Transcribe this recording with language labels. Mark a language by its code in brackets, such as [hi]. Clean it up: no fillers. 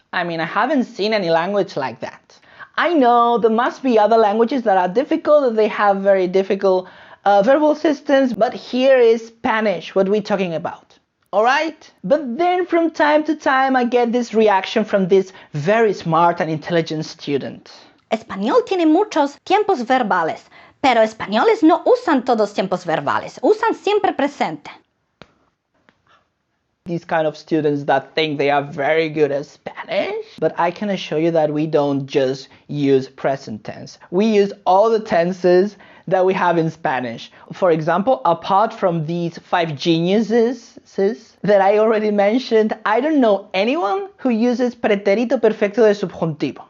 [en] I mean, I haven't seen any language like that. I know there must be other languages that are difficult, they have very difficult verbal systems, but here is Spanish, what we're talking about. Alright? But then from time to time I get this reaction from this very smart and intelligent student. [es] Español tiene muchos tiempos verbales, pero españoles no usan todos tiempos verbales, usan siempre presente. [en] These kind of students that think they are very good at Spanish, but I can assure you that we don't just use present tense. We use all the tenses that we have in Spanish. For example, apart from these 5 geniuses that I already mentioned, I don't know anyone who uses pretérito perfecto de subjuntivo.